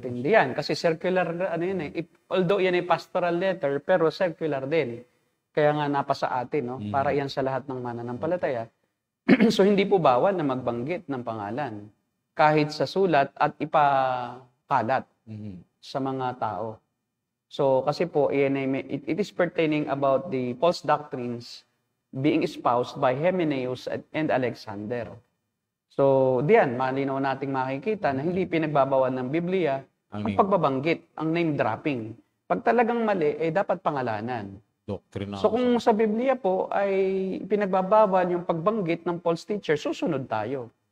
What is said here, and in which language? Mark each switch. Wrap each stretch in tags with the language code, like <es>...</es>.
<tl>Matindi yan. Kasi circular, ano yun eh. Although yan ay pastoral letter, pero circular din. Kaya nga napasa atin, no? Para yan sa lahat ng mananampalataya. So, hindi po bawal na magbanggit ng pangalan. Kahit sa sulat at ipakalat sa mga tao. So, kasi po,</tl> <en>it is pertaining about the false doctrines being espoused by Hymenaeus and Alexander.</en> <tl>So, diyan, malinaw nating makikita na hindi pinagbabawal ng Biblia ang pagbabanggit, ang name dropping. Pag talagang mali, dapat pangalanan. Doctrine na. So, kung sa Biblia po ay pinagbabawal yung pagbanggit ng false teacher, susunod tayo.</tl>